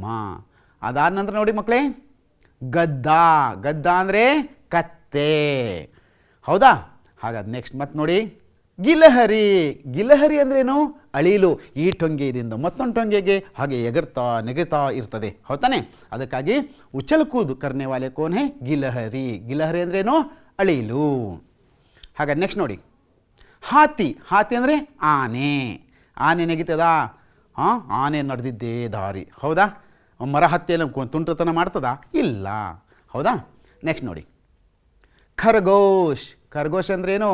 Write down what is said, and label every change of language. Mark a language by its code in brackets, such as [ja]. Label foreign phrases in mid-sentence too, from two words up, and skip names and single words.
[kn] ಅದಾದ ನಂತರ ನೋಡಿ ಮಕ್ಕಳೇ, ಗದ್ದಾ, ಗದ್ದಾ ಅಂದರೆ ಕತ್ತೆ, ಹೌದಾ? ಹಾಗಾದ್ರೆ ನೆಕ್ಸ್ಟ್ ಮತ್ತೆ ನೋಡಿ, ಗಿಲಹರಿ, ಗಿಲಹರಿ ಅಂದ್ರೇನು? ಅಳಿಲು, ಈ ಟೊಂಗೆಯಿಂದ ಮತ್ತೊಂದು ಟೊಂಗೆಗೆ ಹಾಗೆ ಎಗರ್ತಾ ನೆಗೆತಾ ಇರ್ತದೆ, ಹೌದಾನೆ? [hi] ಅದಕ್ಕಾಗಿ ಉछल कूद करने वाले कौन है? [kn] ಗಿಲಹರಿ। ಗಿಲಹರಿ ಅಂದ್ರೇನು? ಅಳಿಲು। ಹಾಗಾದ್ರೆ ನೆಕ್ಸ್ಟ್ ನೋಡಿ, ಹಾತಿ, ಹಾತಿ ಅಂದರೆ ಆನೆ, ಆನೆ ನೆಗಿತದ? ಆನೆ ನಡೆದಿದ್ದೇ ದಾರಿ, ಹೌದಾ? ಮರ ಹತ್ತಿಯಲ್ಲಿ ತುಂಟತನ ಮಾಡ್ತದ? ಇಲ್ಲ, ಹೌದಾ? ನೆಕ್ಸ್ಟ್ ನೋಡಿ, ಖರ್ಗೋಶ್, ಖರ್ಗೋಶ್ ಅಂದ್ರೇನು?